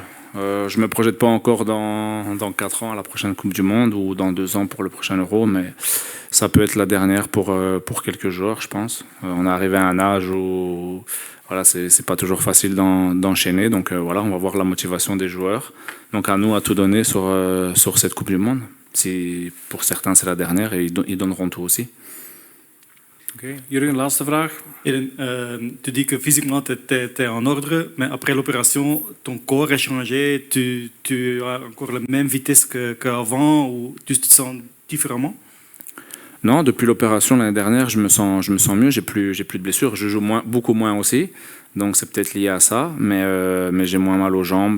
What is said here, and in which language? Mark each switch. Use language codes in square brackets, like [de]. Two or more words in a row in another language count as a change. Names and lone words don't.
[fr] Je ne me projette pas encore dans 4 ans à la prochaine Coupe du Monde ou dans 2 ans pour le prochain Euro, mais ça peut être la dernière pour quelques joueurs, je pense. On est arrivé à un âge où voilà, c'est pas toujours facile d'enchaîner, donc voilà, on va voir la motivation des joueurs. Donc à nous à tout donner sur cette Coupe du Monde. Si pour certains c'est la dernière, et ils donneront tout aussi. [nl] Oké. Jurgen, laatste vraag. [fr] Eden, tu dis que physiquement tu es en ordre, mais après l'opération, ton corps a changé, tu as encore la même vitesse qu'avant ou tu te sens différemment? Non, depuis l'opération l'année dernière, je me sens mieux, j'ai plus de blessures, je joue beaucoup moins aussi, donc c'est peut-être lié à ça, mais j'ai moins mal aux jambes.